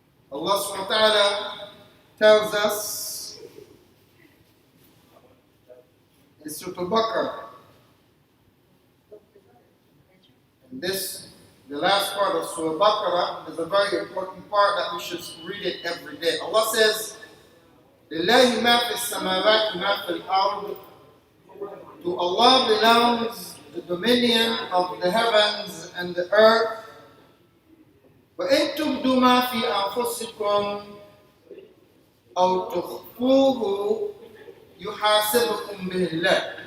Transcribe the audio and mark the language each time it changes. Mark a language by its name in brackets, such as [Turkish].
[English] Allah subhanahu wa ta'ala tells us in Surah Al-Baqarah, and this, the last part of Surah Al-Baqarah, is a very important part that we should read it every day. Allah says, [Arabic] لِلَّهِ مَا فِي السَّمَاوَاتِ مَا فِي الْأَرْضِ. [English] To Allah belongs the dominion of the heavens and the earth. [Arabic] وَإِن تُبْدُوا مَا فِي أَنفُسِكُمْ أَوْ تُخْفُوهُ يُحَاسِبْكُم بِهِ اللَّهُ.